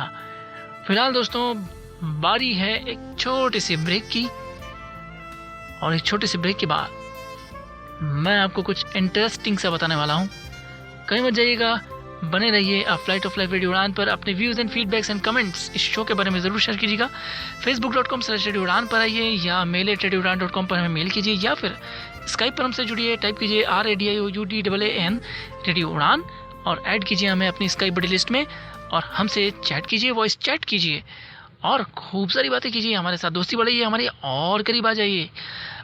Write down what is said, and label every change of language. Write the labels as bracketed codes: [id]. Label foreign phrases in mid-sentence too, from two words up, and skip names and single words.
[hi] फिलहाल दोस्तों बारी है एक छोटे से ब्रेक की, और एक छोटे से ब्रेक के बाद मैं आपको कुछ इंटरेस्टिंग सा बताने वाला हूँ। कहीं मत जाइएगा, बने रहिए आप [en] Flight of Life [hi] रेडियो उड़ान पर। अपने [en] views and feedbacks and comments [hi] इस शो के बारे में ज़रूर शेयर कीजिएगा। facebook.com/रेडियो उड़ान पर आइए या mail@radioudan.com पर हमें मेल कीजिए, या फिर स्काइप पर हमसे जुड़िए। टाइप कीजिए RADIOUDAAN रेडियो उड़ान और ऐड कीजिए हमें अपनी [en] Skype buddy list [hi] में और हमसे चैट कीजिए, [en] voice chat [hi] कीजिए और खूब सारी बातें कीजिए, हमारे साथ दोस्ती बढ़ाइए, हमारे और करीब आ जाइए।